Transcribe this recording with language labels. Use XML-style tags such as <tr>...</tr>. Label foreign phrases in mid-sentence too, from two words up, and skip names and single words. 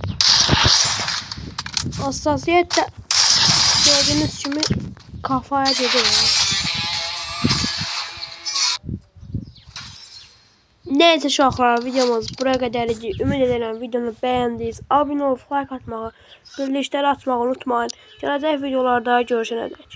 <tr>Hassasiyet de gördüğünüz gibi kafaya dedi. Neyse uşaqlar videomuz buraya kadar idi.</tr> <az>Ümid edirəm videonu beğendiniz. Abone olup like atmağı, bildirişləri açmağı unutmayın. Gələcək videolarda görüşənədək.</az>